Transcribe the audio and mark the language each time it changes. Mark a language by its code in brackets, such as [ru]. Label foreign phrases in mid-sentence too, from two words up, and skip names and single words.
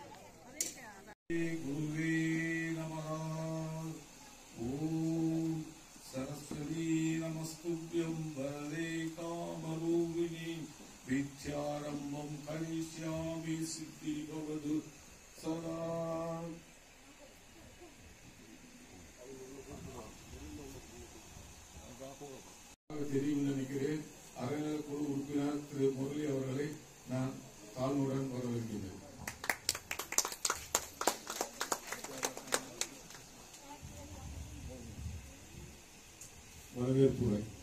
[sa] ഗുരുവേ നമഃ. ഓം സരസ്വതീ നമസ്തുഭ്യം വരദേ കാമരൂപിണി വിദ്യാരംഭം കരിഷ്യാമി സിദ്ധി ഭവതു സദാ. [ta] தெரியும் நினைக்கிறேன். அறநிலைக்குழு உறுப்பினர் திரு முரளி அவர்களை நான் தாழ்மையுடன் வரவேற்கிறேன். வரவேற்புரை.